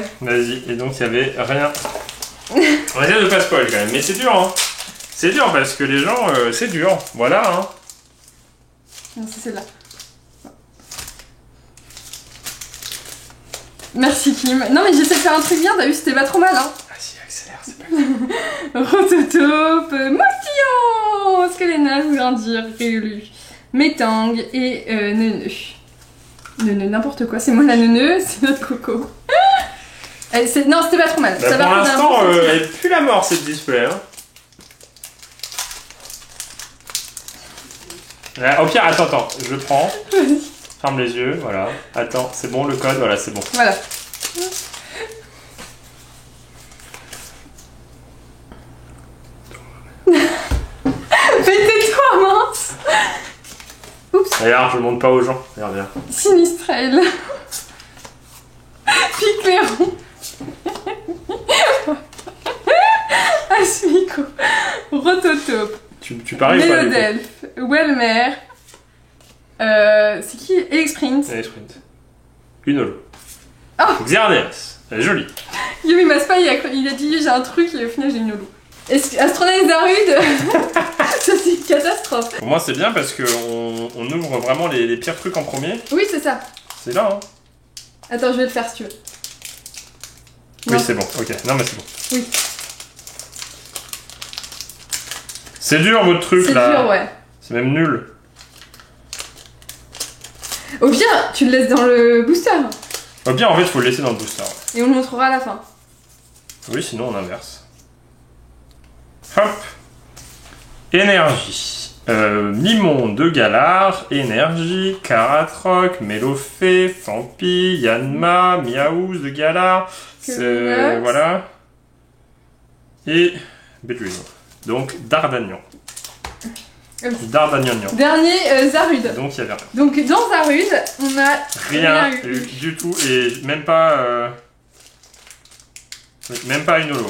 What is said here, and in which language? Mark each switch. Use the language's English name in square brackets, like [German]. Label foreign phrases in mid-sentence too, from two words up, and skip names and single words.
[French] Vas-y, et donc il y avait rien. On va essayer de pas spoil quand même, mais c'est dur, hein. C'est dur parce que les gens, c'est dur, voilà, hein. Non, c'est celle-là. Merci Kim. Non mais j'essaie de faire un truc bien, t'as vu, c'était pas trop mal, hein. Ah si, accélère, c'est pas grave. Rototope, Moustillon, Skelena, Grandir, Réolu, Métang et Neuneu. Neuneu, n'importe quoi, c'est moi la Neuneu, c'est notre coco. Non, c'était pas trop mal. Bah, ça pour va l'instant, elle pue la mort cette display, hein. Au pire, attends, je le prends. Ferme les yeux, voilà. Attends, c'est bon le code, voilà, c'est bon. Voilà. Tais-toi, mince. Oups. Regarde, je le montre pas aux gens. Regarde. Sinistrel. Picléron. Asmico. Rototope. Tu paries ou pas? Mélodelph, Welmer, c'est qui? Elexprint. Elexprint. Unolo. Oh. Xerneas. Elle est jolie. Yumi Maspa, il a dit j'ai un truc et au final j'ai une Unolo. Astronome Zarude, ça c'est une catastrophe. Pour moi c'est bien parce qu'on ouvre vraiment les pires trucs en premier. Oui, c'est ça. C'est là, hein. Attends, je vais le faire si tu veux. Oui, c'est bon, ok. Non, mais c'est bon. Oui. C'est dur votre truc là. C'est dur, ouais. C'est même nul. Au pire, tu le laisses dans le booster. Au pire, en fait, il faut le laisser dans le booster. Et on le montrera à la fin. Oui, sinon on inverse. Hop. Énergie. Mimon de Galar, Énergie, Karatroc, Mélofée, Fampi, Yanma, Miaouz de Galar. Voilà. Et Bedouin. Donc Dardagnan. Dardagnan. Dernier Zarude. Donc il y avait rien. Donc dans Zarude, on a rien eu du tout et même pas une holo.